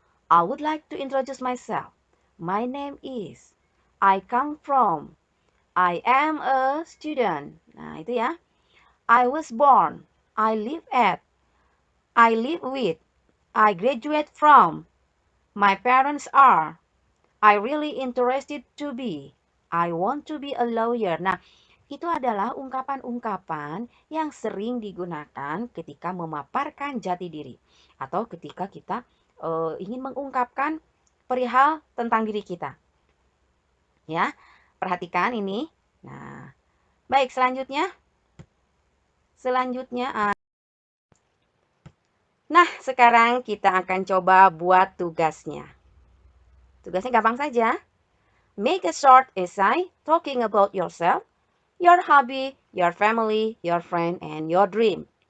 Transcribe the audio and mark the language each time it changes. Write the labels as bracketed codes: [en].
[en] I would like to introduce myself. My name is. I come from. I am a student. [id] Nah, itu ya. [en] I was born. I live at. I live with. I graduate from. My parents are. I really interested to be. I want to be a lawyer. [id] Nah, itu adalah ungkapan-ungkapan yang sering digunakan ketika memaparkan jati diri atau ketika kita ingin mengungkapkan perihal tentang diri kita. Ya, perhatikan ini. Nah, baik selanjutnya. Nah, sekarang kita akan coba buat tugasnya. Tugasnya gampang saja. [en] Make a short essay talking about yourself, your hobby, your family, your friend, and your dream.